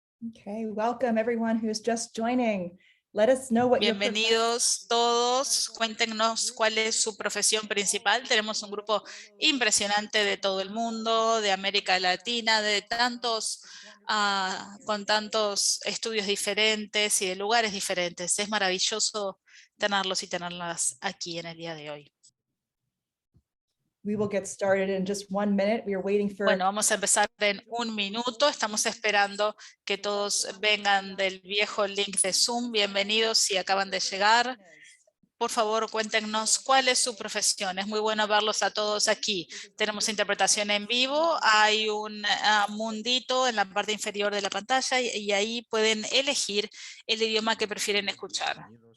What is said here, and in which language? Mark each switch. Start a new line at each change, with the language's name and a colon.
English: Okay, welcome everyone who's just joining. Let us know what
Spanish: Bienvenidos todos. Cuéntenos cuál es su profesión principal. Tenemos un grupo impresionante de todo el mundo, de América Latina, de tantos, con tantos estudios diferentes y de lugares diferentes. Es maravilloso tenerlos y tenerlas aquí en el día de hoy.
English: We will get started in just 1 minute. We are waiting for.
Spanish: Bueno, vamos a empezar en 1 minuto. Estamos esperando que todos vengan del viejo link de Zoom. Bienvenidos si acaban de llegar. Por favor, cuéntenos cuál es su profesión. Es muy bueno verlos a todos aquí. Tenemos interpretación en vivo. Hay un mundito en la parte inferior de la pantalla y ahí pueden elegir el idioma que prefieren escuchar.